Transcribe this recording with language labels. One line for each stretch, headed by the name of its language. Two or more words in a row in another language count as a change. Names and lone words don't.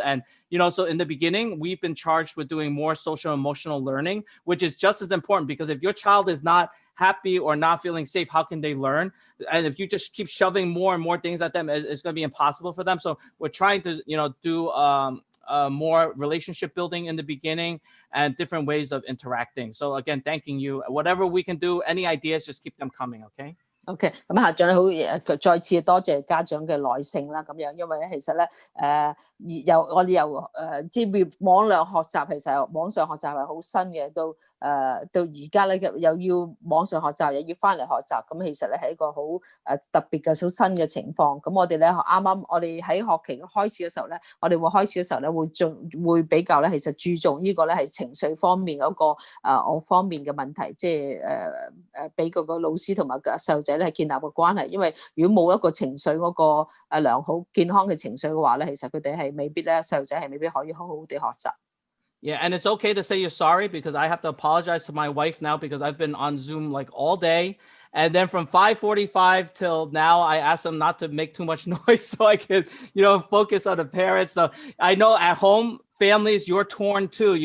English: And, so in the beginning, we've been charged with doing more social emotional learning, which is just as important because if your child is not happy or not feeling safe, how can they learn? And if you just keep shoving more and more things at them, it's going to be impossible for them. So we're trying to, do more relationship building in the beginning and different ways of interacting. So again, thanking you. Whatever we can do, any ideas, just keep them coming, okay?
Cantonese: OK，咁校長再次多謝家長嘅耐性啦，咁樣，因為咧其實咧我哋由即係網上學習，其實網上學習係好新嘅，到而家咧又要網上學習，又要翻嚟學習，咁其實咧係一個好特別嘅好新嘅情況。咁我哋咧啱我哋喺學期開始嘅時候咧，我哋會開始嘅時候咧會比較咧其實注重呢個咧係情緒方面嗰個我方面嘅問題，即係俾嗰個老師同埋細路仔咧建立個關係。因為如果冇一個情緒嗰個良好健康嘅情緒嘅話咧，其實佢哋係未必咧細路仔係未必可以好好地學習。
English: Yeah, and it's okay to say you're sorry because I have to apologize to my wife now because I've been on Zoom like all day. And then from 5:45 till now, I asked them not to make too much noise so I could, focus on the parents. So I know at home, families, you're torn too.